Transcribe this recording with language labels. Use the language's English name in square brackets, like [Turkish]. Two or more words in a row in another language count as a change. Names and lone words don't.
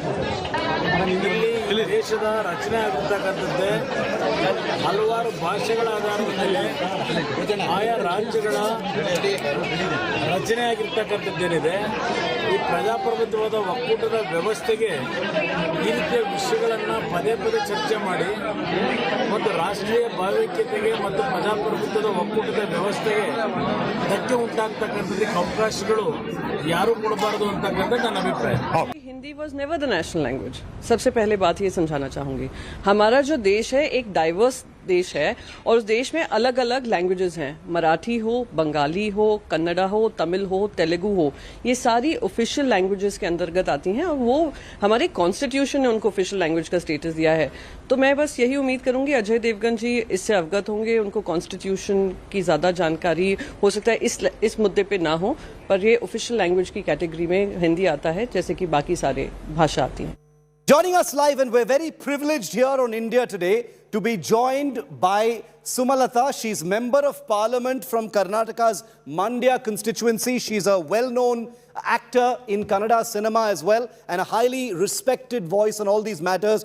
[Kannada] ಇಲ್ಲಿ ದೇಶದ ರಚನೆ ಆಗಿರ್ತಕ್ಕಂಥದ್ದೇ ಹಲವಾರು ಭಾಷೆಗಳ ಆಧಾರದ ಮೇಲೆ ಆಯಾ ರಾಜ್ಯಗಳ ರಚನೆ ಆಗಿರ್ತಕ್ಕಂಥದ್ದೇನಿದೆ, ಈ ಪ್ರಜಾಪ್ರಭುತ್ವದ ಒಕ್ಕೂಟದ ವ್ಯವಸ್ಥೆಗೆ ಈ ರೀತಿಯ ವಿಷಯಗಳನ್ನು ಪದೇ ಪದೇ ಚರ್ಚೆ ಮಾಡಿ ಮತ್ತು ರಾಷ್ಟ್ರೀಯ ಭಾವೈಕ್ಯತೆಗೆ ಮತ್ತು ಪ್ರಜಾಪ್ರಭುತ್ವದ ಒಕ್ಕೂಟದ ವ್ಯವಸ್ಥೆಗೆ ಧಕ್ಕೆ ಉಂಟಾಗ್ತಕ್ಕಂಥದ್ದಕ್ಕೆ ಅವಕಾಶಗಳು ಯಾರೂ ಕೊಡಬಾರದು ಅಂತಕ್ಕಂಥ ನನ್ನ ಅಭಿಪ್ರಾಯ. [English] Hindi was never the national language. [Hindi] सबसे पहले बात ये समझाना चाहूंगी, हमारा जो देश है एक डाइवर्स देश है और उस देश में अलग अलग लैंग्वेजेस हैं. मराठी हो, बंगाली हो, कन्नड़ा हो, तमिल हो, तेलुगु हो, ये सारी [English] official languages [Hindi] के अंतर्गत आती हैं और वो हमारे कॉन्स्टिट्यूशन ने उनको [English] official language [Hindi] का स्टेटस दिया है. तो मैं बस यही उम्मीद करूंगी अजय देवगन जी इससे अवगत होंगे, उनको कॉन्स्टिट्यूशन की ज्यादा जानकारी हो सकता है इस मुद्दे पे ना हो, पर ये [English] official language [Hindi] की कैटेगरी में हिंदी आता है जैसे कि बाकी सारे भाषा आती हैं. [English] Joining us live, and we're very privileged here on India Today to be joined by Sumalata. She's Member of Parliament from Karnataka's Mandya constituency. She's a well-known actor in Kannada cinema as well and a highly respected voice on all these matters.